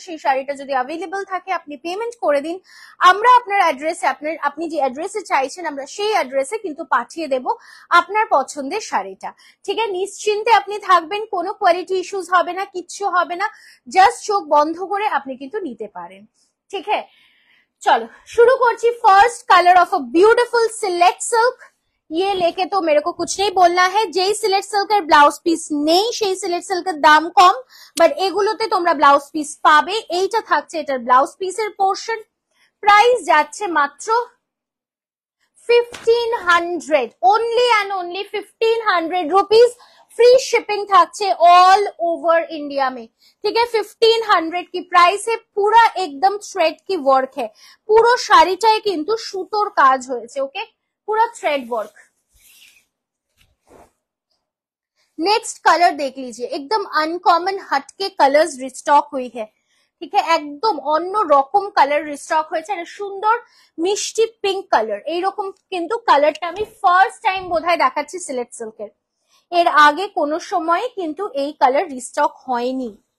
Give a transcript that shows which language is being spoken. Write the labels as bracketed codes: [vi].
[bn] সেই শাড়িটা যদি অ্যাভেলেবল থাকে আপনি পেমেন্ট করে দিন, আমরা আপনার অ্যাড্রেসে আপনি যে অ্যাড্রেসে চাইছেন আমরা সেই অ্যাড্রেসে কিন্তু পাঠিয়ে দেব আপনার পছন্দের শাড়িটা। ঠিক আছে, নিশ্চিন্তে আপনি থাকবেন, কোনো কোয়ালিটি ইস্যুস হবে না, কিচ্ছু হবে না, জাস্ট চোখ বন্ধ করে আপনি কিন্তু নিতে পারেন। ঠিক আছে, [hi] चलो शुरू [bn] करছি। [en] first colour of a beautiful select silk, [hi] ये लेके तो मेरे को कुछ नहीं बोलना है। [bn] যেই সিলেক্ট সিল্কের ব্লাউজ পিস নেই সেই সিলেক্ট সিল্কের দাম কম, বাট এগুলোতে তোমরা ব্লাউজ পিস পাবে। এইটা থাকছে এটার ব্লাউজ পিসের পোর্শন। প্রাইস যাচ্ছে মাত্র 1500, [hi] only and only 1500 rupees. Free shipping থাকছে ऑल ओवर इंडिया में। ठीक है, 1500 की प्राइस है। पूरा एकदम थ्रेड की वर्क है, [bn] পুরো শাড়িটাই কিন্তু সুতোর কাজ হয়েছে। [hi] ওকে, पूरा थ्रेड वर्क। नेक्स्ट कलर देख लीजिए, एकदम अनकॉमन हटके कलर्स रिस्टॉक हुई है। [bn] ঠিক আছে, একদম অন্য রকম কালার রিস্টক হয়েছে, আর সুন্দর মিষ্টি পিঙ্ক কালার। এইরকম কিন্তু কালারটা আমি ফার্স্ট টাইম বোধহয় দেখাচ্ছি সিলেক্ট সিল্কের, এর আগে কোনো সময় কিন্তু এই কালার রিস্টক হয়নি।